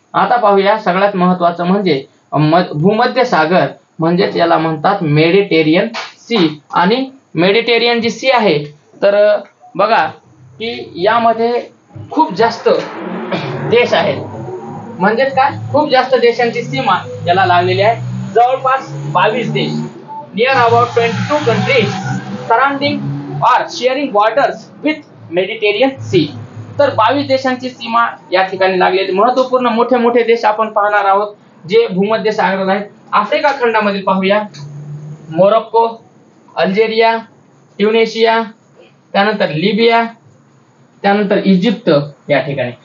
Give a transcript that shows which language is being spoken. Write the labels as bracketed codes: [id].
[mr] आता पाहूया सगळ्यात महत्वाचं म्हणजे भूमध्य सागर म्हणजेच याला म्हणतात मेडिटेरियन सी. आणि मेडिटेरियन जी सी आहे तर बघा की यामध्ये खूप जास्त देश आहेत, म्हणजेच काय, खूप जास्त देशांची सीमा याला लागलेली आहे. जवळपास 22 देश, [en] Near about 22 countries surrounding or sharing borders with Mediterranean sea. [mr] तर 22 देशांची सीमा या ठिकाणी लागलेली. महत्वपूर्ण मोठे मोठे देश आपण पाहणार आहोत जे भूमध्य सागरात आहेत. आफ्रिका खंडामध्ये पाहूया, मोरोक्को, अल्जेरिया, ट्युनिशिया, त्यानंतर लिबिया, त्यानंतर इजिप्त या ठिकाणी.